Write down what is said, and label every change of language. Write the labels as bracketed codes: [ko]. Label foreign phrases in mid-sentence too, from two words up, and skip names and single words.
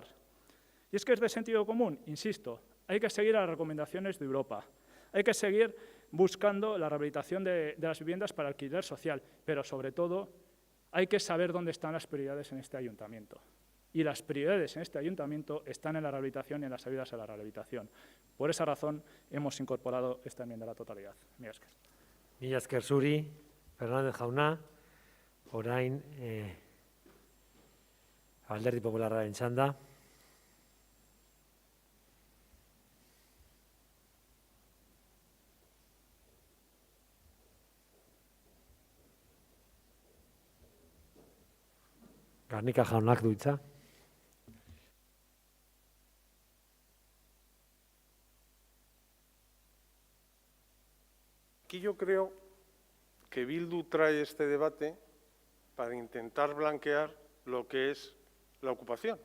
[es] Y es que es de sentido común, insisto, hay que seguir a las recomendaciones de Europa, hay que seguir buscando la rehabilitación de las viviendas para alquiler social, pero sobre todo hay que saber dónde están las prioridades en este ayuntamiento. Y las prioridades en este ayuntamiento están en la rehabilitación y en las ayudas a la rehabilitación. Por esa razón hemos incorporado esta enmienda a la totalidad. [eu] Mila esker. Mila esker zuri, Fernández jauna, orain Alderdi Popularraren txanda. Garnika jaunak du hitza. [es] Aquí yo creo que Bildu trae este debate para intentar blanquear lo que es la ocupación.